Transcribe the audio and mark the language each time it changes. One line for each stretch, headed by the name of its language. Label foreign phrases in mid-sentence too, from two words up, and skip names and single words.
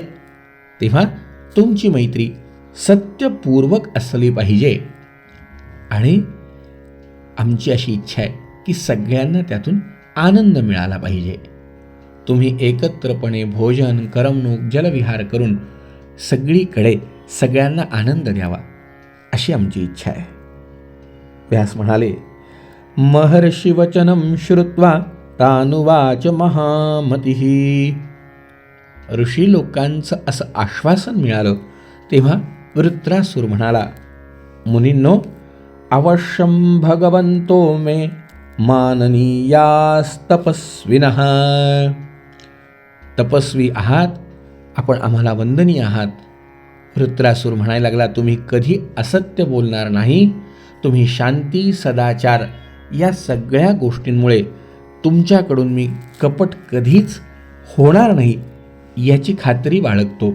Marathi: तेव्हा तुमची मैत्री सत्यपूर्वक असली पाहिजे आणि आमची अशी इच्छा आहे की सगळ्यांना त्यातून आनंद मिळाला पाहिजे. तुम्ही एकत्रपणे भोजन करमणूक जलविहार करून सगळीकडे सगळ्यांना आनंद द्यावा अशी आमची इच्छा आहे. व्यास म्हणाले,
Sanskrit: महर्षी वचनम श्रुत्वा तानुवाच महामतिः.
Marathi: ऋषी लोकांचं असं आश्वासन मिळालं तेव्हा वृत्रासूर म्हणाला,
Sanskrit: मुनींनो, अवश्यं भगवंतो मे माननीयास्तपस्विनः.
Marathi: तपस्वी आहात आपण, आम्हाला वंदनीय आहात. वृत्रासूर म्हणायला लागला, तुम्ही कधी असत्य बोलणार नाही. तुम्ही शांती सदाचार या सगळ्या गोष्टींमुळे तुमच्याकडून मी कपट कधीच होणार नाही याची खात्री बाळगतो.